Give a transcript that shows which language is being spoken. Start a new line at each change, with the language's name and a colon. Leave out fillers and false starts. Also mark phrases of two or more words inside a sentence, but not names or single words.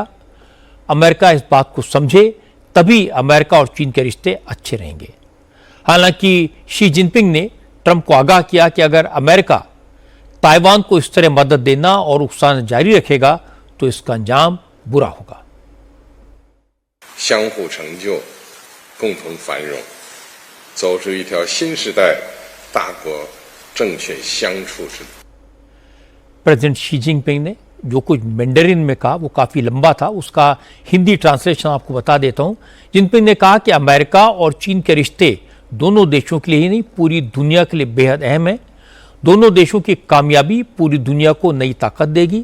Hindi: अमेरिका इस बात को समझे तभी अमेरिका और चीन के रिश्ते अच्छे रहेंगे। हालांकि शी जिनपिंग ने ट्रंप को आगाह किया कि अगर अमेरिका ताइवान को इस तरह मदद देना और उकसाना जारी रखेगा तो इसका अंजाम बुरा होगा।
Chinese: 相互成就，共同繁荣，走出一条新时代大国正确相处之路。
Hindi: प्रेसिडेंट शी जिनपिंग ने जो कुछ मैंडरिन में कहा वो काफी लंबा था, उसका हिंदी ट्रांसलेशन आपको बता देता हूं। जिनपिंग ने कहा कि अमेरिका और चीन के रिश्ते दोनों देशों के लिए ही नहीं पूरी दुनिया के लिए बेहद अहम है। दोनों देशों की कामयाबी पूरी दुनिया को नई ताकत देगी।